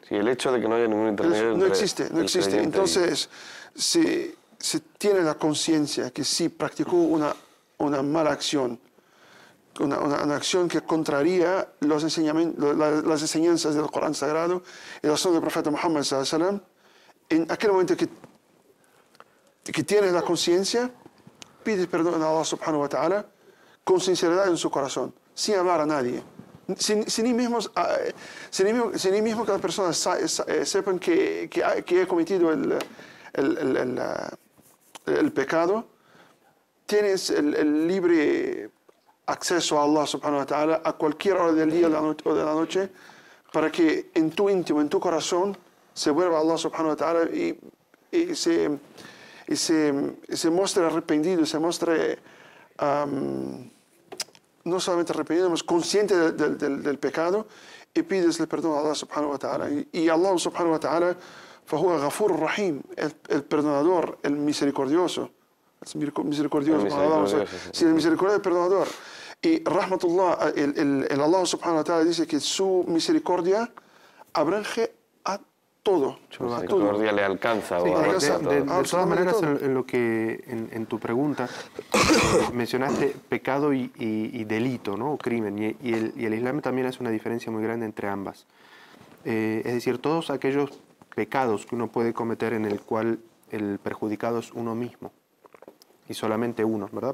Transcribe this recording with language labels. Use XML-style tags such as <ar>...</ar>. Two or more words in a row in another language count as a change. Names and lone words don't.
<es>Sí, el hecho de que no haya ningún intermediario No existe. Entonces, se tiene la conciencia que sí practicó una mala acción, una acción que contraría las enseñanzas del Corán Sagrado y la sunna del profeta Muhammad</es> <ar>صلى الله عليه وسلم.</ar> <es>En aquel momento que tienes la conciencia, pides perdón a Allah</es> <ar>سبحانه وتعالى</ar> <es>con sinceridad en su corazón, sin hablar a nadie. Sin ni mismo que las personas sepan que he cometido el pecado, tienes el libre acceso a</es> <ar>الله سبحانه وتعالى</ar> <es>a cualquier hora del día o de la noche, para que en tu íntimo, en tu corazón, se vuelva a</es> <ar>الله سبحانه وتعالى</ar> <es>y se muestre arrepentido, se muestre no solamente arrepentido, sino consciente del pecado, y pides el perdón a</es> <ar>الله سبحانه وتعالى. Y الله سبحانه وتعالى, فهو غفور رحيم,</ar> <es>el perdonador, el misericordioso. El misericordioso, el perdonador. Y rahmatullah, el</es> <ar>الله سبحانه وتعالى</ar> <es>dice que su misericordia abrange a todo. Su misericordia le alcanza. Sí, de todas maneras, en lo que en tu pregunta mencionaste pecado y delito, ¿no? O crimen. Y el Islam también hace una diferencia muy grande entre ambas. Es decir, todos aquellos pecados que uno puede cometer en el cual el perjudicado es uno mismo, y solamente uno, ¿verdad?</es>